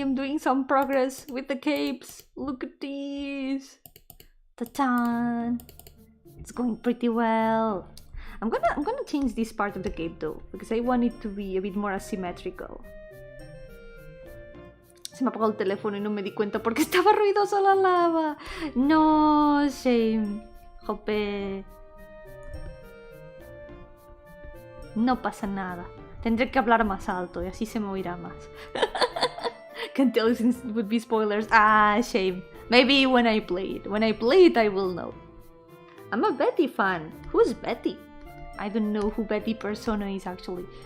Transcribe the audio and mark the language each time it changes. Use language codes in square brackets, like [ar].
[en] I'm doing some progress with the capes. Look at these. Ta-tan! It's going pretty well. I'm gonna change this part of the cape though, because I want it to be a bit more asymmetrical. [es] Se me apagó el teléfono y no me di cuenta porque estaba ruidosa la lava. [en] No, shame. [es] Jope. No pasa nada. Tendré que hablar más alto y así se me oirá más. [en] Can't tell you since it would be spoilers. Ah, shame. Maybe when I play it. When I play it, I will know. I'm a Betty fan. Who's Betty? I don't know who Betty Persona is actually.